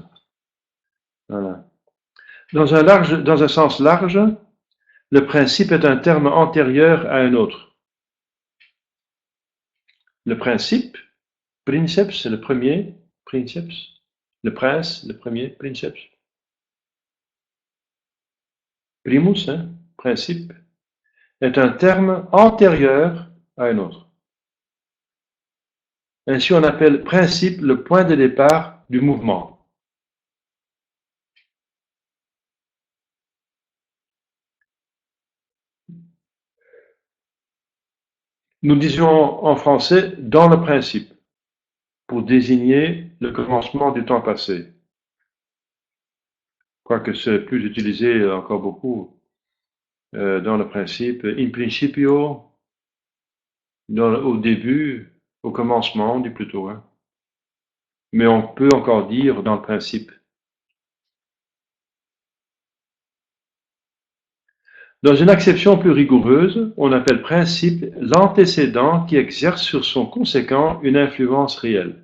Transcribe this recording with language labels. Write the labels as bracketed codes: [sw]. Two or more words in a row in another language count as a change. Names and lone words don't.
[fr] Voilà. Dans un sens large, le principe est un terme antérieur à un autre. Le principe, princeps, c'est le premier, princeps, le prince, le premier, princeps. Primus, hein, principe, est un terme antérieur à un autre. Ainsi, on appelle principe le point de départ du mouvement. Nous disions en français dans le principe pour désigner le commencement du temps passé. Quoique c'est plus utilisé encore beaucoup dans le principe [la] in principio, [fr] au début, au commencement, dit plutôt. Hein. Mais on peut encore dire dans le principe. Dans une acception plus rigoureuse, on appelle principe l'antécédent qui exerce sur son conséquent une influence réelle.